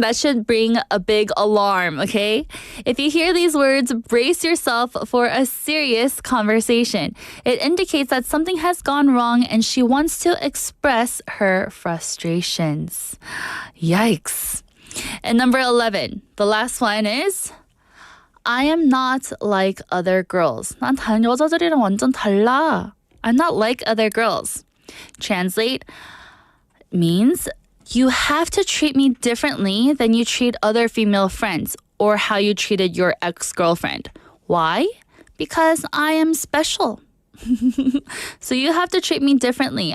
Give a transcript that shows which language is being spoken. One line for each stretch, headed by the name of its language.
English: That should bring a big alarm, okay? If you hear these words, brace yourself for a serious conversation. It indicates that something has gone wrong and she wants to express her frustrations. Yikes. And number 11, the last one is, I am not like other girls.
Korean: 난 다른 여자들이랑 완전 달라.
English: I'm not like other girls. Translate means you have to treat me differently than you treat other female friends or how you treated your ex-girlfriend. Why? Because I am special. So you have to treat me differently.